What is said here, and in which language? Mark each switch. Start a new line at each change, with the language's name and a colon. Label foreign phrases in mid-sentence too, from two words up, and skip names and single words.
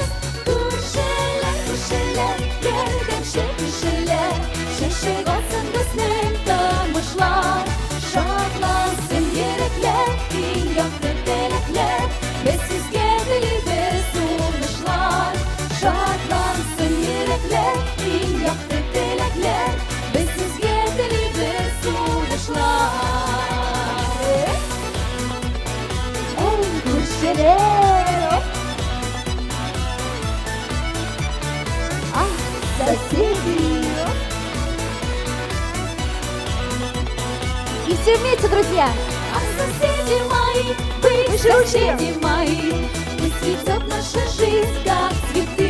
Tatar: Күршеләр, күршеләр, ярдәмче кешеләр, шәшәк атсын безнең тормышлар, шатлансын йөрәкләр, иң якты теләкләр, без сезгә телибез уңышлар. Шатлансын йөрәкләр, иң якты теләкләр, без сезгә телибез уңышлар. Эй, күршеләр!
Russian: Ах, соседи! И все вместе, друзья. Ах, соседи мои, вы соседи мои, пусть цветет наша жизнь, как цветы.